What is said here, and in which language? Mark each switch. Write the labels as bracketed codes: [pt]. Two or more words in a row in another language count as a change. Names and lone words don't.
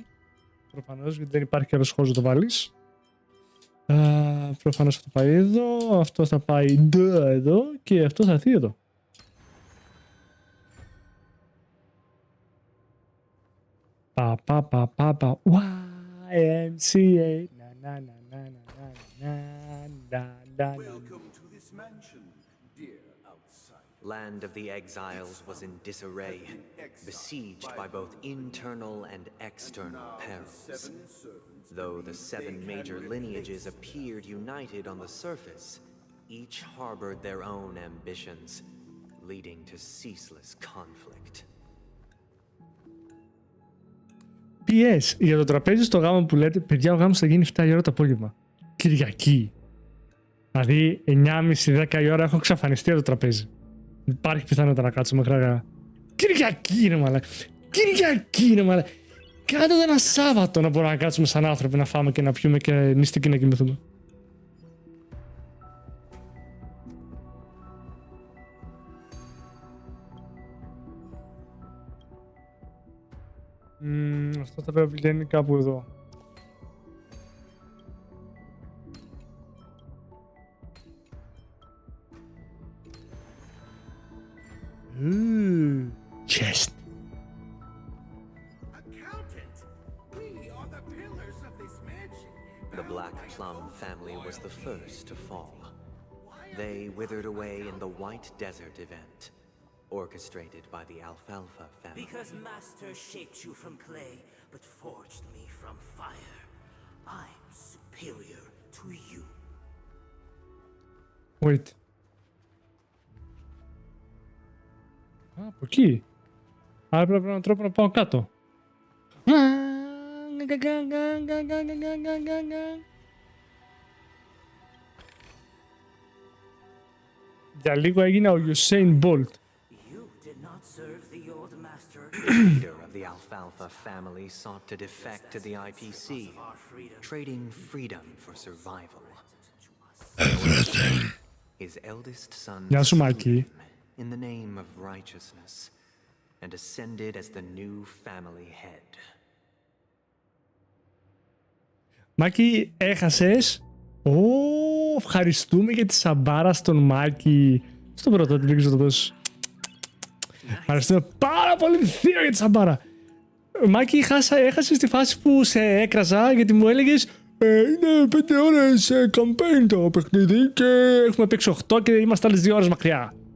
[el] Προφανώς, γιατί δεν υπάρχει άλλος χώρος να το βάλεις. Προφανώς αυτό θα πάει εδώ, αυτό θα πάει εδώ και αυτό θα έρθει εδώ. Πα, YMCA. [en] Welcome to this mansion, dear outsider. Land of the Exiles was in disarray, besieged by both internal and external perils. Though the 7 major lineages appeared united on the surface, each harbored their own ambitions, leading to ceaseless conflict. [el] PS, για το τραπέζι στο γάμο που λέτε, παιδιά, ο γάμος θα γίνει 7 η ώρα το απόγευμα. Κυριακή. Δηλαδή, 9.30-10 η ώρα έχω εξαφανιστεί από το τραπέζι. Υπάρχει πιθανότητα να κάτσουμε χράγα. Κυριακή είναι μαλάκα. Κυριακή είναι μαλάκα. Κάντε το ένα Σάββατο να μπορούμε να κάτσουμε σαν άνθρωποι να φάμε και να πιούμε και νηστική να κοιμηθούμε. Αυτό θα πρέπει να είναι κάπου εδώ. [en] Chest. Accountant, we are the pillars of this mansion. The Black Plum family was the first to fall. They withered away in the White Desert event, orchestrated by the Alfalfa family. Because Master shaped you from clay, but forged me from fire. I'm superior to you. Wait. [el] Από εκεί. Άρα πρέπει να τρόπο να πάω κάτω. Για λίγο έγινα ο Usain Bolt. [en] Leader of the Alfalfa family sought to defect to the IPC, trading freedom for survival. Everything. His eldest son [el] Γεια σου, Μάκη. [en] in the name of righteousness and ascended as the new family head. [el] Μάκη, έχασες. Ευχαριστούμε για τη σαμπάρα στον Μάκη. Στο πρώτο, δεν ξέρω το δώσω. Ευχαριστούμε πάρα πολύ θείο για τη σαμπάρα. Μάκη, έχασες τη φάση που σε έκραζα γιατί μου έλεγες είναι 5 ώρες campaign το παιχνίδι και έχουμε παίξει 8 και είμαστε άλλες 2 ώρες μακριά.